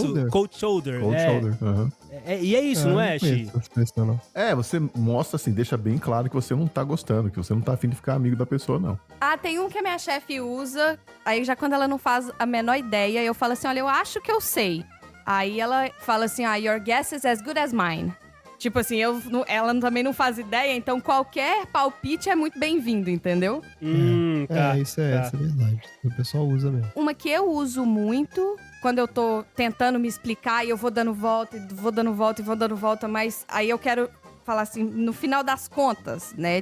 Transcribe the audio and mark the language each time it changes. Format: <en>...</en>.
<en>shoulder? cold shoulder. Cold shoulder. Aham.</en> <pt>E é isso, não é, não conheço Xi? essa expressão, não. Você mostra assim, deixa bem claro que você não tá gostando, que você não tá afim de ficar amigo da pessoa, não. Tem um que a minha chefe usa, aí já quando ela não faz a menor ideia, eu falo assim, olha, eu acho que eu sei. Aí ela fala assim,</pt> <en>your guess is as good as mine.</en> <pt>Tipo assim, ela também não faz ideia, então qualquer palpite é muito bem-vindo, entendeu? Tá. Isso é verdade. O pessoal usa mesmo. Uma que eu uso muito, quando eu tô tentando me explicar e eu vou dando volta, mas aí eu quero falar assim, no final das contas, né?</pt>